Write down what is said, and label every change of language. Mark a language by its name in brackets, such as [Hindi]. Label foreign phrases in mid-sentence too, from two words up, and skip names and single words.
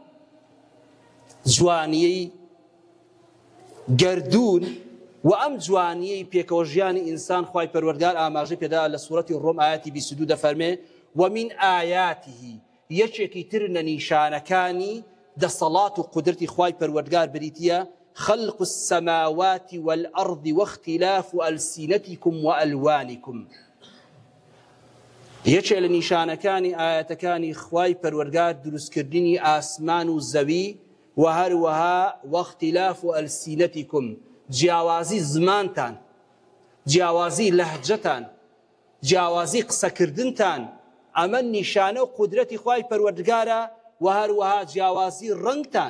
[Central Kurdish] جوانیەی گەردوون و ئەم جوانیەی پێکەوە ژیانی ئینسان خوای پەروەردگار ئاماژەی پێدا لە سوورەتی ڕۆم ئایەتی 22 دەفەرمێ [Arabic] ومن ئایاته [Central Kurdish] یەکێکی تر لە نیشانەکانی دەسەڵات و قودرەتی خوای پەروەردگار بریتیە [Arabic] خلق السماوات والأرض واختلاف ألسنتكم وألوانكم [Central Kurdish] یەکێ لە نیشانەکانی ئاەتەکانی خوای پەروەردگار دروستکردنی ئاسمان و زەوی و هەروەها [Arabic] واختلاف ألسنتكم [Central Kurdish] جیاوازی زمانتان جیاوازی لەهجەتان جیاوازی قسەکردنتان ئەمە نیشانە و قودرەتی خوای پەروەردگارە و هەروەها جیاوازی ڕەنگتان